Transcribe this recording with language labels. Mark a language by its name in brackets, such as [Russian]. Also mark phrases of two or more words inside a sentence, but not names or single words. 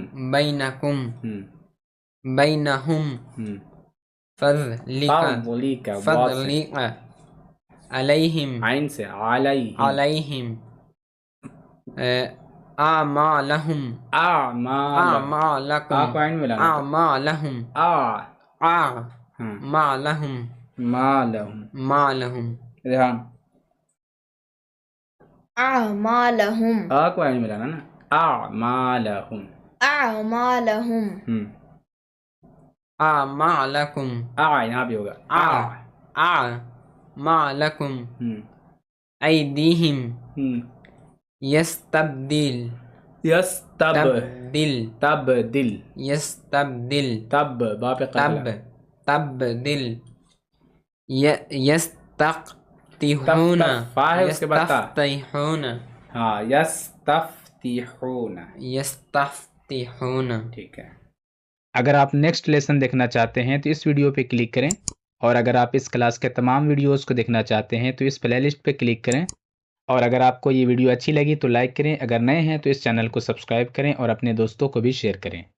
[Arabic] بینکم بینہم فضلک فضلک علیہم [Urdu] عین سے علیہم [Arabic] علیہم اعمالہم اعمالکم [Urdu] آپ عین ملانا [Arabic] اعمالہم اعمالہم مالہم مالہم ریحان أعمالهم [Urdu] آپ کو عین ملانا نا اعمالہم [Arabic] أعمالهم اعمالکم [Urdu] یہاں بھی ہوگا [Arabic] اعمالکم ایدیہم یستبدل یستبدل تبدل یستبدل [Urdu] تب با پہ قلقلہ [Arabic] تبدل یستفتحون [Urdu] فا ہے اس کے بعد تا [Arabic] یستفتحون ہاں یستفتحون یستفتحون [Urdu] ٹھیک ہے۔ اگر آپ [English] next lesson [Urdu] دیکھنا چاہتے ہیں تو اس ویڈیو پہ کلک کریں، اور اگر آپ اس کلاس کے تمام ویڈیوز کو دیکھنا چاہتے ہیں تو اس پلے لسٹ پہ کلک کریں، اور اگر آپ کو یہ ویڈیو اچھی لگی تو لائک کریں، اگر نئے ہیں تو اس چینل کو سبسکرائب کریں اور اپنے دوستوں کو بھی شیئر کریں۔